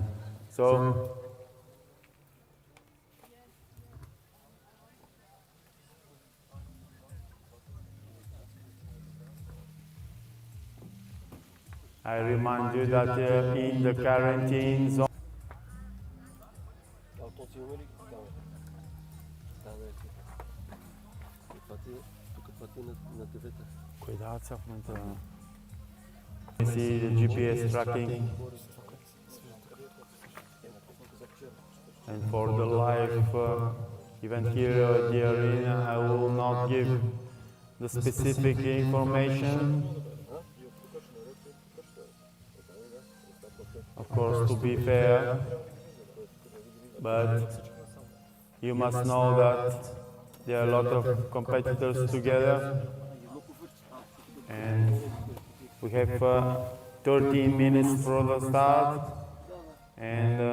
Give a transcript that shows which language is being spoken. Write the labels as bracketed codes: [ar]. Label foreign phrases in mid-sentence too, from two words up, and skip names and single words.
[en] So I remind you that in the quarantine zone. [bg] Auто си има ли? Да, бе. Тук това ти е на девета. Кой дават сега в момента? [en] See the GPS tracking. And for the live event here at the arena, I will not give the specific information. Of course, to be fair, but you must know that there are a lot of competitors together, and we have 13 minutes for the start, and